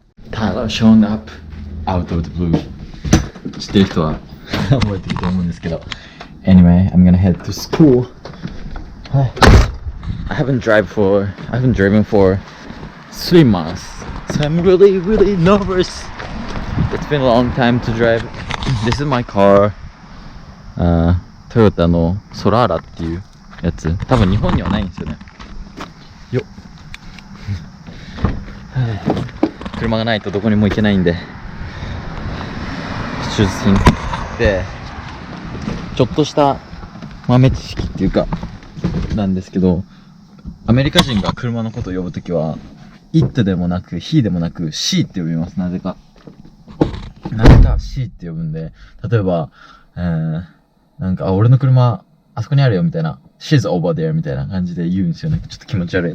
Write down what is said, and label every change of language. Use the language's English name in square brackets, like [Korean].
[English] Tyler showing up out of the blue. [Japanese] 知ってる人は覚えてると思うんですけど。 [English] Anyway, I'm gonna head to school. I haven't driven for 3 months, so I'm really nervous. It's been a long time to drive. This is my car. [Japanese] トヨタのソラーラっていうやつ。多分日本にはないんですよね。よっ。車がないとどこにも行けないんで。出勤で。ちょっとした豆知識っていうかなんですけど、アメリカ人が車のことを呼ぶときは it でもなく he でもなく she って呼びます。なぜか she って呼ぶんで、例えば、なんか俺の車あそこにあるよみたいな [English] she's over there [Japanese] みたいな感じで言うんですよね。ちょっと気持ち悪い。